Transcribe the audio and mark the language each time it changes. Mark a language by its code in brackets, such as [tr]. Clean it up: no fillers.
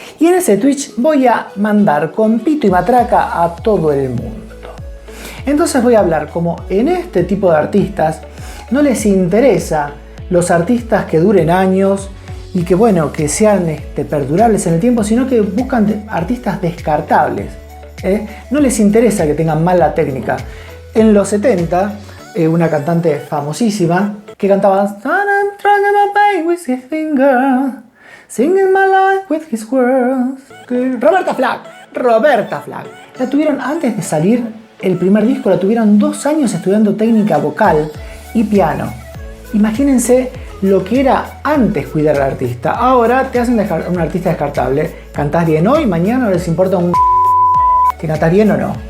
[es] Y en ese Twitch voy a mandar con pito y matraca a todo el mundo. Entonces voy a hablar como en este tipo de artistas no les interesa los artistas que duren años y que bueno, que sean perdurables en el tiempo, sino que buscan artistas descartables. No les interesa que tengan mala técnica. En los 70, una cantante famosísima que cantaba [en] I'm trying my pain with his finger, singing my life with his words. [es] Roberta Flack. La tuvieron antes de salir el primer disco, la tuvieron 2 años estudiando técnica vocal y piano. Imagínense lo que era antes cuidar al artista. Ahora te hacen un artista descartable. Cantás bien hoy, mañana no les importa un que cantás bien o no.